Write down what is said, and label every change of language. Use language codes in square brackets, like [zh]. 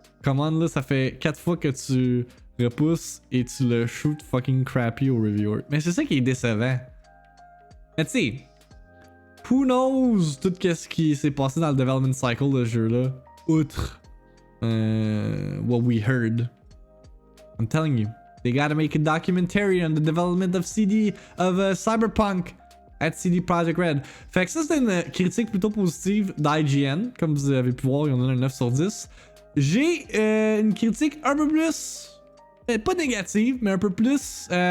[fr] Comment là, ça fait 4 fois que tu repousses et tu le shoot fucking crappy au reviewer. Mais c'est ça qui est décevant. Mais tu sais, who knows tout ce qui s'est passé dans le development cycle de ce jeu-là, outre what we heard. [en] I'm telling you, they gotta make a documentary on the development of Cyberpunk at CD Projekt Red. [fr] Fait que ça, c'est une critique plutôt positive d'IGN. Comme vous avez pu voir, il y en a un 9 sur 10. J'ai une critique un peu plus... pas négative, mais un peu plus...